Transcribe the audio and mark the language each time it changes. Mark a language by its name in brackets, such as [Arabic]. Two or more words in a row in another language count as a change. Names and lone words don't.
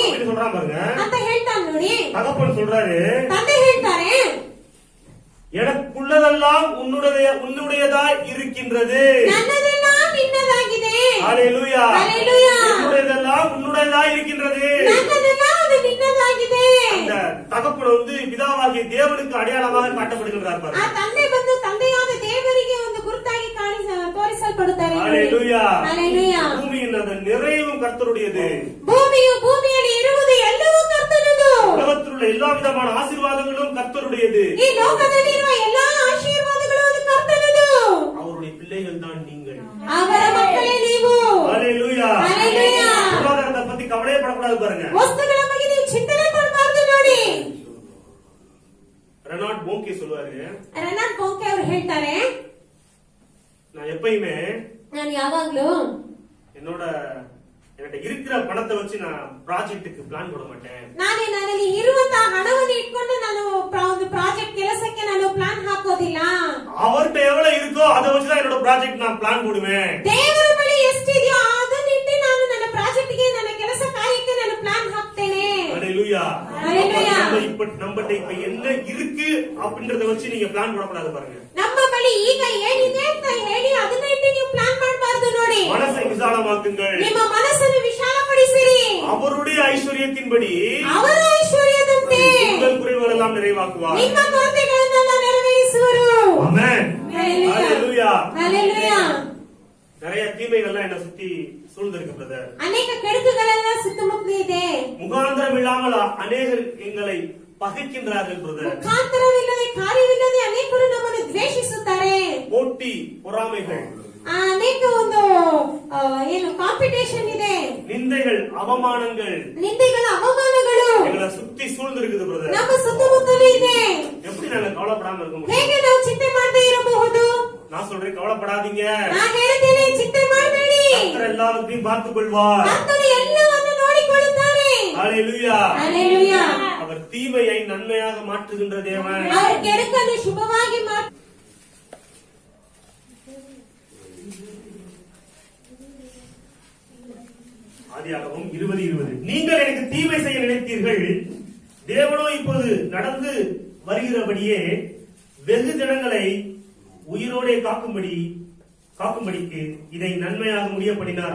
[Tamil] அப்படின்னு சொல்றான் பாருங்க. [Kannada] ಅಂತ ಹೇಳ್ತಾನೆ ನೋಡಿ. [Tamil] தகப்பன் சொல்றாரு, [Kannada] ತಂದೆ ಹೇಳ್ತಾರೆ, [Tamil] எனக்குள்ளதெல்லாம் உன்னுடையதா இருக்கின்றது. [Kannada] ನನ್ನದೆಲ್ಲ ನಿನ್ನದಾಗಿದೆ. [Tamil] ஹalleluya ஹalleluya. என்னுடையதெல்லாம் உன்னுடையதா இருக்கின்றது. [Kannada] ನನ್ನದೆಲ್ಲ ಅದು ನಿನ್ನದಾಗಿದೆ. [Tamil] அந்த தகப்பன் வந்து பிதாவாகிய தேவனுக்கு அடையாளமாக காட்டப்படுகிறார் [Kannada] ಆ [Tamil] பாருங்க. [Kannada] ತಂದೆ ಬಂದು ತಂದೆಯಾದ ದೇವರಿಗೆ ಒಂದು ಗುರುತಾಗಿ ತೋರಿಸಲ್ಪಡುತ್ತಾರೆ. [Tamil] ஹalleluya ஹalleluya. பூமியின் அந்த நிறைவும் கர்த்தருடையது. [Kannada] ಭೂಮಿಯಲ್ಲಿ ಇರುವುದು ಎಲ್ಲವೂ ಕರ್ತನದು. [Tamil] உலகத்தில் உள்ள எல்லா விதமான ஆசீர்வாதங்களும் கர்த்தருடையது. [Kannada] ಈ ಲೋಕದಲ್ಲಿರುವ ಎಲ್ಲಾ ಆಶೀರ್ವಾದಗಳು ಅದು ಕರ್ತನದು. [Tamil] அவருடைய பிள்ளைகள் தான் நீங்கள். [Kannada] ಅವರ ಮಕ್ಕಳೇ ನೀವು. [Tamil] ஹalleluya ஹalleluya. பொருளாதாரத்தை பத்தி கவலைப்படக்கூடாது பாருங்க. [Kannada] ವಸ್ತುಗಳ ಬಗ್ಗೆ ನೀವು ಚಿಂತನೆ ಮಾಡಬಾರದು ನೋಡಿ. [Tamil] ரெனால்ட் போங்கே சொல்லுவாரு, [Kannada] ರೆನಾಲ್ಡ್ ಬೋಂಕೆ ಅವರು ಹೇಳ್ತಾರೆ, [Tamil] நான் எப்பயுமே [Kannada] ನಾನು ಯಾವಾಗ್ಲೂ [Tamil] என்கிட்ட இருக்கிற பணத்தை வச்சு நான் ப்ராஜெக்ட்டுக்கு பிளான் போட மாட்டேன். [Kannada] ನನ್ನಲ್ಲಿ ಇರುವಂತಹ ಹಣವನ್ನು ಇಟ್ಕೊಂಡು ನಾನು ಒಂದು ಪ್ರಾಜೆಕ್ಟ್ ಕೆಲಸಕ್ಕೆ ನಾನು ಪ್ಲಾನ್ ಹಾಕೋದಿಲ್ಲ. [Tamil] அவர்கிட்ட எவ்வளவு இருக்கோ அதை வச்சுதான் என்னோட ப்ராஜெக்ட் நான் பிளான் போடுவேன். [Kannada] ದೇವರ ಬಳಿ ಎಷ್ಟಿದೆಯೋ ಅದನ್ನ ಇಟ್ಟು ನಾನು ನನ್ನ ಪ್ರಾಜೆಕ್ಟ್ಗೆ ನನ್ನ ಕೆಲಸ ಕಾರ್ಯಕ್ಕೆ ನಾನು ಪ್ಲಾನ್ ಹಾಕ್ತೇನೆ. [Tamil] ஹalleluya ஹalleluya. நம்மகிட்ட இப்ப என்ன இருக்கு அப்படின்றத வச்சு நீங்க பிளான் போடக்கூடாது பாருங்க. [Kannada] ನಮ್ಮ ಬಳಿ ಈಗ ಏನಿದೆ ಅಂತ ಹೇಳಿ ಅದನ್ನ ಇಟ್ಟು ನೀವು ಪ್ಲಾನ್ ಮಾಡಬಾರದು ನೋಡಿ. [Tamil] மனசை விசாலமாக்குங்கள். [Kannada] ನಿಮ್ಮ ಮನಸ್ಸನ್ನು ವಿಶಾಲಪಡಿಸಿರಿ. [Tamil] அவருடைய ஐஸ்வர்யத்தின்படி [Kannada] ಅವರ ಐಶ್ವರ್ಯದಂತೆ [Tamil] உங்கள் குறைவுகள் எல்லாம் நிறைவாக்குவார். [Kannada] ನಿಮ್ಮ ಕೊರತೆಗಳನ್ನೆಲ್ಲ ನೆರವೇರಿಸುವರು. [Tamil] ஆமென் ஹalleluya. ஹalleluya. நிறைய தீமைகள்லாம் என்ன சுத்தி சூழ்ந்திருக்கு பிரதர். [Kannada] ಅನೇಕ ಕೆಡುಕುಗಳೆಲ್ಲ ಸುತ್ತಮುತ್ತ ಇದೆ. [Tamil] முகாந்திரம் இல்லாமல் அநேகர் எங்களை பகைக்கின்றார்கள் பிரதர். [Kannada] ಮುಖಾಂತರವಿಲ್ಲದೆ ಕಾರ್ಯವಿಲ್ಲದೆ ಅನೇಕರು ನಮ್ಮನ್ನು ದ್ವೇಷಿಸುತ್ತಾರೆ. [Tamil] போட்டி பொறாமைகள், [Kannada] ಅನೇಕ ಒಂದು ಏನು ಕಾಂಪಿಟೇಷನ್ ಇದೆ. [Tamil] நிந்தைகள், அவமானங்கள் [Kannada] ನಿಂದೆಗಳ ಅವಮಾನಗಳು [Tamil] எங்களை சுத்தி சூழ்ந்திருக்குது பிரதர். [Kannada] ನಮ್ಮ ಸುತ್ತಮುತ್ತಲೂ ಇದೆ. [Tamil] எப்படி நாங்க கவலைப்படாம இருக்க முடியும்? [Kannada] ಹೇಗೆ ನಾವು ಚಿಂತೆ ಮಾಡದೇ ಇರಬಹುದು? [Tamil] நான் சொல்றேன், கவலைப்படாதீங்க. [Kannada] ನಾನು ಹೇಳ್ತೇನೆ, ಚಿಂತೆ ಮಾಡಬೇಡಿ. [Tamil] கர்த்தர் எல்லாவற்றையும் பார்த்துக் கொள்வார். [Kannada] ಕರ್ತನು ಎಲ್ಲವನ್ನು ನೋಡಿಕೊಳ್ಳುತ್ತಾರೆ. [Tamil] ஹalleluya. ஹalleluya. அவர் தீமையை நன்மையாக மாற்றுகின்ற தேவன். [Kannada] அவர் ಕೆಡುಕನ್ನು ಶುಭವಾಗಿ ಮಾಡಿ [Tamil] ஆதியாகமம் 20:20. நீங்கள் எனக்கு தீமை செய்ய நினைத்தீர்கள், தேவனோ இப்போது நடந்து வருகிறபடியே வெகு ஜனங்களை உயிரோடே காக்கும்படிக்கு இதை நன்மையாக முடிய பண்ணினார்.